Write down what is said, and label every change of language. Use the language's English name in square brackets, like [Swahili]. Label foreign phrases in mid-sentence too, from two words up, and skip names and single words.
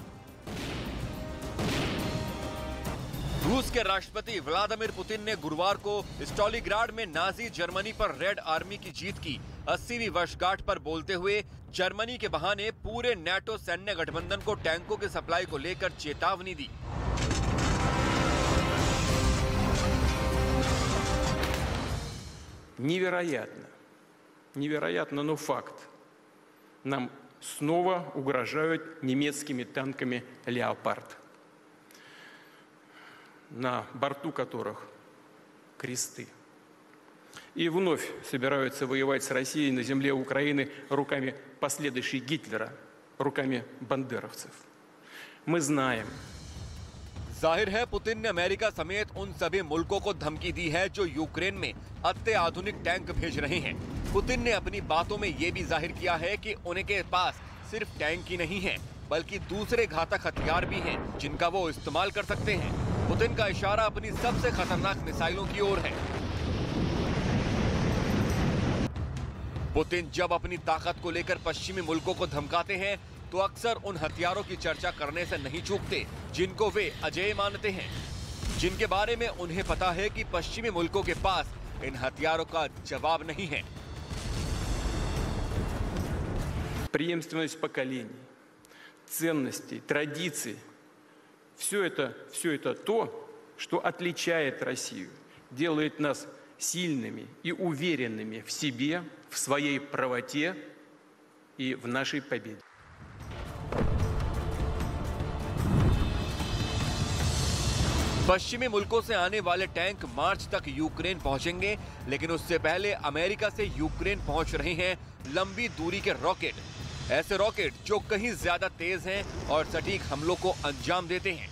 [Hindi] रूस के राष्ट्रपति व्लादिमीर पुतिन ने गुरुवार को स्टॉलिग्राड में नाजी जर्मनी पर [English] Red Army [Hindi] की जीत की 80वीं वर्षगांठ पर बोलते हुए जर्मनी के बहाने पूरे नेटो सैन्य गठबंधन को टैंकों की सप्लाई को लेकर चेतावनी दी। [Russian] Невероятно, но факт. Нам снова угрожают немецкими танками «Леопард», на борту которых кресты. И вновь собираются воевать с Россией на земле Украины руками последующей Гитлера, руками бандеровцев. Мы знаем. [Hindi] जाहिर है पुतिन ने अमेरिका समेत उन सभी मुल्कों को धमकी दी है जो यूक्रेन में अत्याधुनिक टैंक भेज रहे हैं। पुतिन ने अपनी बातों में ये भी जाहिर किया है कि उनके पास सिर्फ टैंक ही नहीं है बल्कि दूसरे घातक हथियार भी हैं जिनका वो इस्तेमाल कर सकते हैं। पुतिन का इशारा अपनी सबसे खतरनाक मिसाइलों की ओर है। पुतिन जब अपनी ताकत को लेकर पश्चिमी मुल्कों को धमकाते हैं तो अक्सर उन हथियारों की चर्चा करने से नहीं चूकते जिनको वे अजेय मानते हैं, जिनके बारे में उन्हें पता है कि पश्चिमी मुल्कों के पास इन हथियारों का जवाब नहीं है। [Russian] Преемственность поколений, ценностей, традиций – все это то, что отличает Россию, делает нас сильными и уверенными в себе, в своей правоте и в нашей победе. [Hindi] पश्चिमी मुल्कों से आने वाले टैंक मार्च तक यूक्रेन पहुंचेंगे, लेकिन उससे पहले अमेरिका से यूक्रेन पहुंच रहे हैं लंबी दूरी के रॉकेट। ऐसे रॉकेट जो कहीं ज्यादा तेज हैं और सटीक हमलों को अंजाम देते हैं।